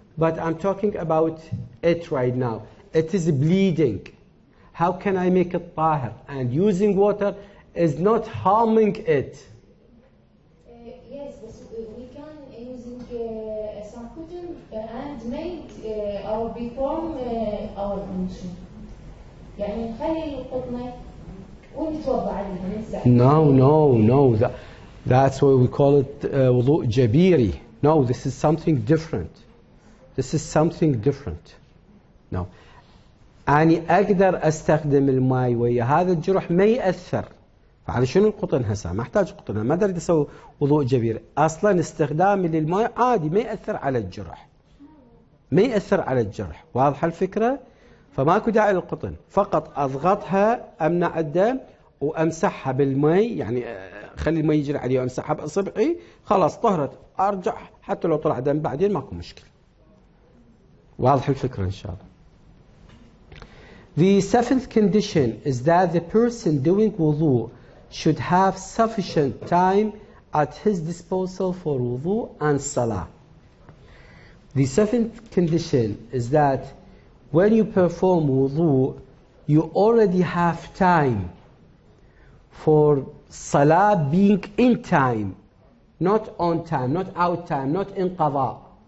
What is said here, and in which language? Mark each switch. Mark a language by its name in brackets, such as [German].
[English] But I'm talking about it right now. It is bleeding. How can I make it tahir? And using water is not harming it. Yes, but we can using some cotton and make or perform our ablution. [Arabic] يعني نخلي القطنة ونتوضأ عليها. [English] No. That's why we call it wudu jabiri. No, this is something different. This is something different. No. [Arabic] أني أقدر أستخدم الماء ويا هذا الجرح ما يأثر. فعلى شنو القطن هسه؟ ما أحتاج قطن، ما أقدر أسوي وضوء جبير. أصلا استخدامي للماء عادي ما يأثر على الجرح. ما يأثر على الجرح. واضحة الفكرة؟ فماكو داعي للقطن، فقط أضغطها أمنع الدم وأمسحها بالماء، يعني خلي الماء يجري عليه وأمسحها بأصبعي، خلاص طهرت، أرجع حتى لو طلع دم بعدين ماكو مشكلة. واضح الفكرة إن شاء الله. [English] The seventh condition is that the person doing wudu should have sufficient time at his disposal for wudu and salah. The seventh condition is that when you perform wudu, you already have time for salah being in time, not on time, not out time, not in qada.